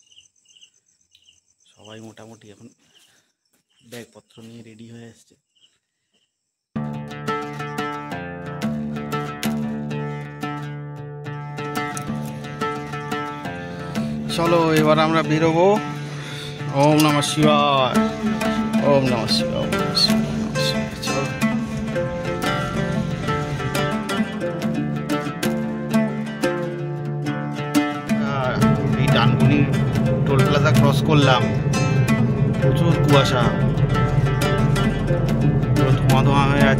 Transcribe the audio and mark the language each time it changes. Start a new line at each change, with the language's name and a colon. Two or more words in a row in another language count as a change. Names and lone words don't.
Bangla: সবাই মোটামুটি এখন ব্যাগপত্র নিয়ে রেডি হয়ে আসছে। চলো এবার আমরা বেরোবো।
Sanskrit: ওম নমঃ শিবায়, ওম নমঃ শিবায়, ওম নমঃ শিবায়, ওম নমঃ শিবায়।
Bangla: চলো। এই ডানকুনি টোল প্লাজা ক্রস করলাম, প্রচুর কুয়াশা, ধোঁয়া ধোঁয়া হয়ে আছে।